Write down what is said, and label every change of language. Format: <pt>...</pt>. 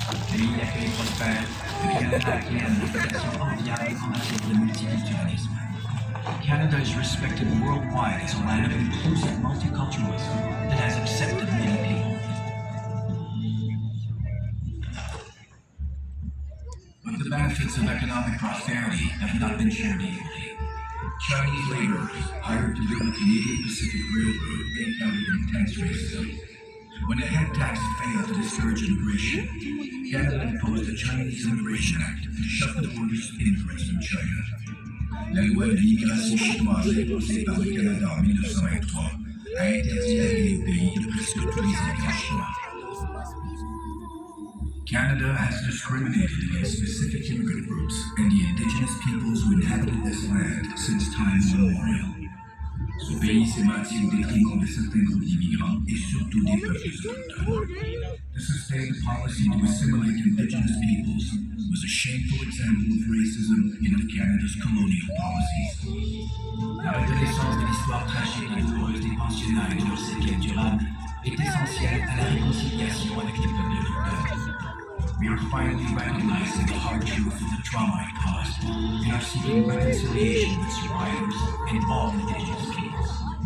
<fr>Pays d'accueil prospère, le Canada acquiert une réputation enviable en matière de multiculturalisme.</fr> <en>Canada is respected worldwide as a land of inclusive multiculturalism that has accepted many people. But the benefits of economic prosperity have not been shared equally. Chinese laborers hired to build the Canadian Pacific Railroad encountered intense racism. When a head tax failed to discourage immigration, Canada imposed the Chinese Immigration Act to shut the borders to immigrants from China.</en> <fr>La loi de l'immigration chinoise imposée par le Canada en 1923 a interdit l'arrivée au pays de presque tous les immigrants chinois.</fr> <en>Canada has discriminated against specific immigrant groups and the indigenous peoples who inhabited this land since time immemorial.</en> <fr>Ce pays s'est bâti au détriment de certains groupes d'immigrants et surtout des peuples autochtones.</fr> <en>The sustained policy to assimilate indigenous peoples was a shameful example of racism in of Canada's colonial policies.</en> <fr>La reconnaissance de l'histoire tragique et douloureuse des pensionnats et de leurs séquelles durables est essentielle à la réconciliation avec les peuples autochtones.</fr> <en>We are finally recognizing the hard truth of the trauma it caused and are seeking reconciliation with survivors and all indigenous peoples.</en>